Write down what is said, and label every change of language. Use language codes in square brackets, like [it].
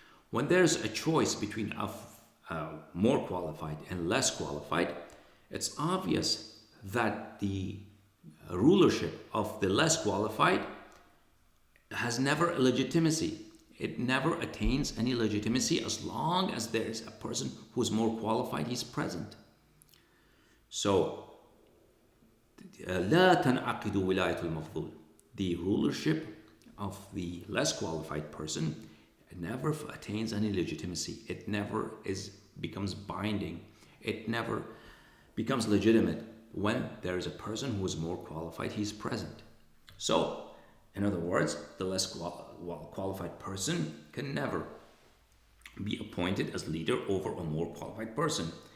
[en] When there's a choice between more qualified and less qualified, it's obvious that the rulership of the less qualified has never a legitimacy. It never attains any legitimacy as long as there is a person who's more qualified, he's present. So, [ar] لا تنعقد ولاية المفضول. [en] The rulership of the less qualified person never attains any legitimacy. It never becomes binding. It never becomes legitimate when there is a person who is more qualified, he's present. So, in other words, the less qualified person can never be appointed as leader over a more qualified person.